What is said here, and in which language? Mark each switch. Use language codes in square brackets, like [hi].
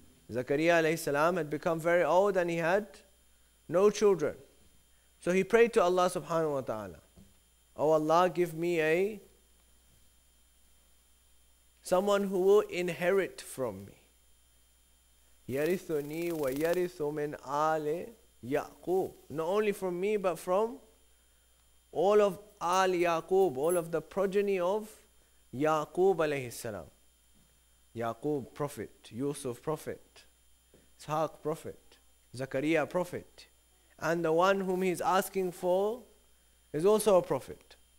[en] Zakaria alayhi salam had become very old and he had no children. So he prayed to Allah subhanahu wa ta'ala, "Oh Allah, give me someone who will inherit from me. [ar] يَرِثُنِي وَيَرِثُ مِنْ آلِ Yaqub." [en] Not only from me, but from all of Al Yaqub, all of the progeny of Yaqub alayhi salam. Yaqub, prophet. Yusuf, prophet. Ishaq, prophet. Zakaria, prophet. And the one whom he is asking for is also a prophet.